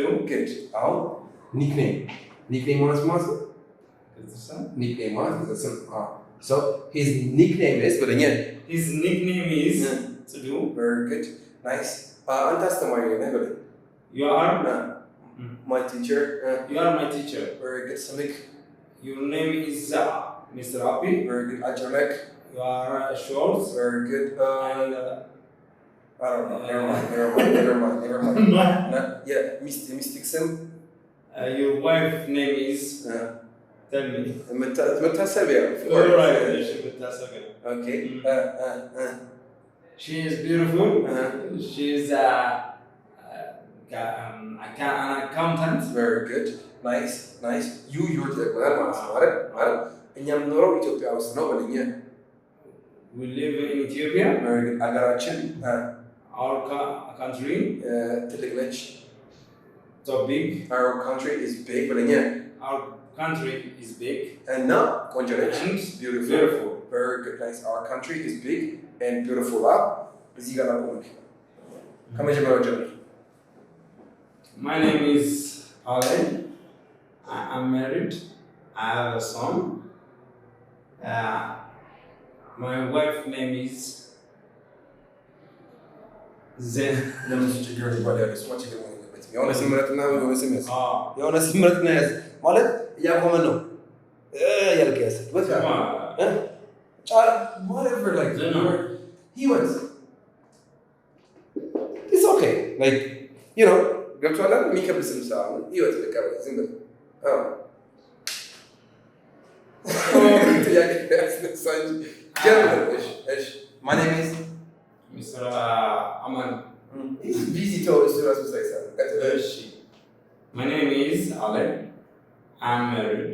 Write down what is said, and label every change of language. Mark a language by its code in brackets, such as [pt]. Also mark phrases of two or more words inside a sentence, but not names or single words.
[en] good. [am] አሁን nickname ማለት ማለት ነው [en] Good. nickname [am] ማለት ነው [en] so his nickname is but again His nickname is Tsudu. very good. Nice. [am] አንተ አስተማሪ ነህ በለኝ [en] You are my teacher. You are my teacher. Very good. Samik. Your name is Mr. Api. Very good. Ajamek. You are Shorts. Very good. And I don't know. Never mind. Yeah, Mystic Sim. Your wife's name is. Tell me. Mutasabia. Alright. Okay. She is beautiful. She is an accountant. Very good. Nice. You're the [am] ማለት እኛ የምንኖረው ኢትዮጵያ ውስጥ ነው በለኛ [en] We live in Ethiopia. Very good. አገራችን Our country [am] ትልቅ ነች. [en] So big. Our country is big በለኛ Our country is big. [am] እና ቆንጆ ነች. [en] And beautiful. Very good. Nice. Our country is big and beautiful. [am] እዚህ ጋር አቆምክ ከመጀመሪያው ጀምር. [en] My name is Ale. I am married. I have a son. My wife's name is Zen. [am] ለምን ችግር ይባላል? እሱ ችግር ነው ማለት ነው። የሆነ ስምረትና የሆነ ስምረትና ያዝ ማለት እያቆመን ነው ያልከ ያዝ ወጣ [en] whatever like he was it's okay like you know [am] ገብቷል የሚከብድ ስም ሳይሆን ህይወት በቃ ዝም ብለህ [en] My name is Mr. Aman. He's busy told us to say something. My name is Ale. I'm married.